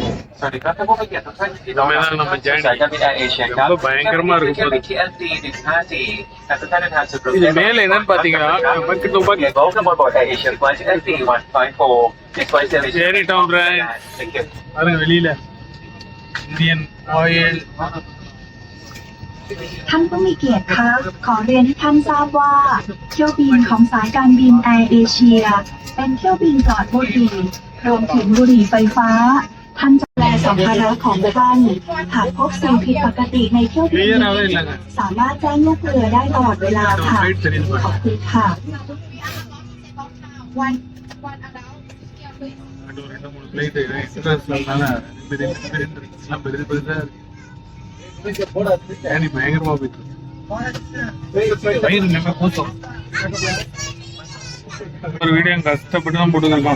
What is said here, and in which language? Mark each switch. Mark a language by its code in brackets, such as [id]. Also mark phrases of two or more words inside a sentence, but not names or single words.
[ta] நம்ம பயங்கரமா இருக்கும். இது மேல என்னன்னு பாத்தீங்கன்னா வெளியில இந்தியன் ஆயில். [th] ท่านผู้มีเกียรติคะขอเรียนให้ท่านทราบว่าเที่ยวบินของสายการบินแอร์เอเชียเป็นเที่ยวบินปลอดบุหรี่รวมถึงบุหรี่ไฟฟ้าท่านจะดูแลสัมภาระของท่านหากพบสิ่งผิดปกติในเที่ยวบินสามารถแจ้งลูกเรือได้ตลอดเวลาค่ะขอบคุณค่ะ [ta] பயங்கரமா போயிட்டு ஒரு வீடியோ கஷ்டப்பட்டு தான் போட்டுருக்கோம்.